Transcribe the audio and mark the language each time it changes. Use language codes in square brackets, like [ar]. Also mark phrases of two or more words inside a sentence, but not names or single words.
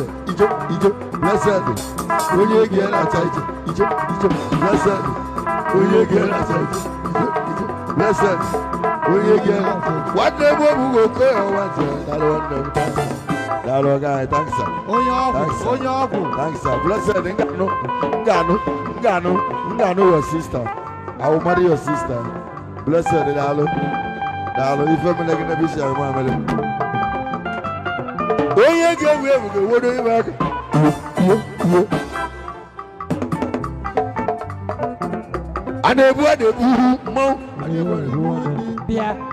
[ig] Ijo, ijo, blessed. Onye gị na-acha ijo, ijo, ijo, [en] blessed. [ig] Onye gị na-acha ijo, ijo, ijo, blessed. Onye gị na-acha. Nwanne m, ọ bụ nwoke ya, nwanne m. Daalụ, nwanne m, thanks. Daalụ, guy, [en] thanks, sir. [ig] Onye ọgwụ, [en] Thanks, sir. [ig] onye ọgwụ. [en] Thanks, sir. Blessed, nganu, nganu, nganu, nganu, your sister. I will marry your sister. Blessed, [ig] daalụ. Daalụ. Ife m na-ege n'ebe isi anyị, nwa amadi. Onye ga-ewu ewu ga-ewodo ime aka. Kuo, kuo, kuo. A na-ebu, a na-ebu uru mmanwụ. A na-ebu, a na-ebu uru. Bịa.